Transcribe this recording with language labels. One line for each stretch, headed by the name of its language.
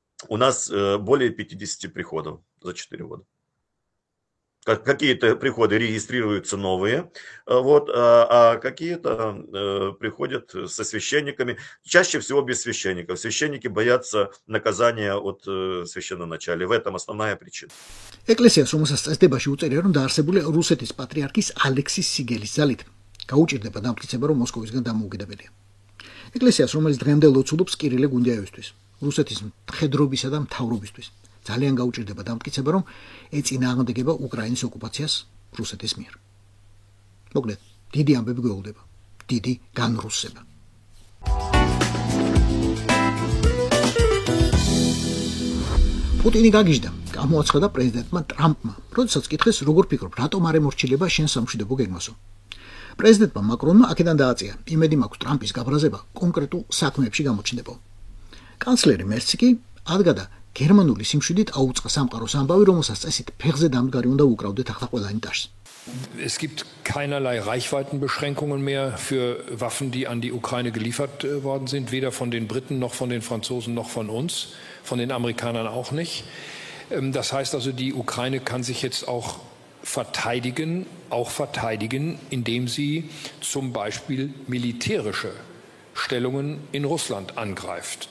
Russian: У нас более 50 приходов за 4 года. Какие-то приходы регистрируются новые, а какие-то приходят со священниками. Чаще всего без священников. Священники боятся наказания от священноначалия. В этом основная причина.
Georgian: ეკლესიას, რომელსაც წესდებაში უწერია, რომ დაარსებულია რუსეთის პატრიარქის ალექსის სიგელის ძალით, გაუჭირდება დამტკიცება, რომ მოსკოვისგან დამოუკიდებელია. ეკლესიას, რომელიც დღემდე ლოცულობს კირილე გუნდიაევისთვის, რუსეთის მხედრობისა და მთავრობისთვის, ძალიან გაუჭირდება დამტკიცება, რომ ეწინააღმდეგება უკრაინის ოკუპაციას რუსეთის მიერ. მოკლედ, დიდი ამბები გვეულდება, დიდი განრუსება. პუტინი გაგიჟდა, გამოაცხადა პრეზიდენტმა ტრამპმა, როდესაც კითხეს, როგორ ფიქრობ, რატომ არ ემორჩილება შენ სამშვიდობო გეგმასო. პრეზიდენტმა მაკრონმა აქედან დააწია, იმედი მაქვს ტრამპის გაბრაზება კონკრეტულ საქმეებში გამოჩნდება. კანცლერი მერცი კი ადგადა გერმანული სიმშვიდით აუწყა სამყაროს ამბავი, რომელსაც წესით ფეხზე დამდგარი უნდა უკრავდეთ ახლა ყველანი ტაშს.
German: Es gibt keinerlei Reichweitenbeschränkungen mehr für Waffen, die an die Ukraine geliefert worden sind, weder von den Briten noch von den Franzosen noch von uns, von den Amerikanern auch nicht. Das heißt also, die Ukraine kann sich jetzt auch verteidigen, indem sie zum Beispiel militärische Stellungen in Russland angreift.